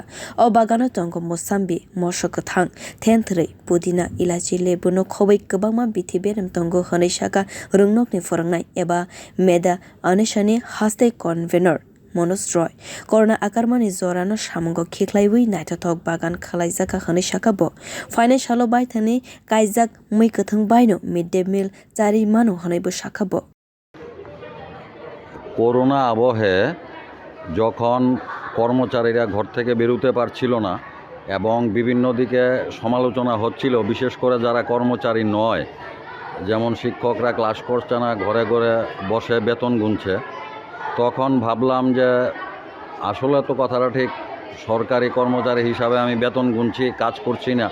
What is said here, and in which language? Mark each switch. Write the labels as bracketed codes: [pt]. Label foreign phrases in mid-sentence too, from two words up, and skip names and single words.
[trp] O bagano tongo mosambi moso kwthang thentrei pudina ilachi lebuno khobui kwbangma bithi berem tongo hwnai saka rwngnogni phurungnai eba meda anishani haste convener Monos Roy. Corona akarmani zorano samungo khiklaiwi naithothok bagan khaijakha hwnai saka bo. [en] Financial bai [trp] thani kaijak mui kwthang baino [en] midday meal [trp] chari mano hwnai bo saka bo. [bn] করোনা আবহে যখন কর্মচারীরা ঘর থেকে বেরোতে পারছিল না এবং বিভিন্ন দিকে সমালোচনা হচ্ছিল, বিশেষ করে যারা কর্মচারী নয়, যেমন শিক্ষকরা ক্লাস করছে না, ঘরে ঘরে বসে বেতন গুনছে, তখন ভাবলাম যে আসলে তো কথাটা ঠিক, সরকারি কর্মচারী হিসাবে আমি বেতন গুনছি, কাজ করছি না।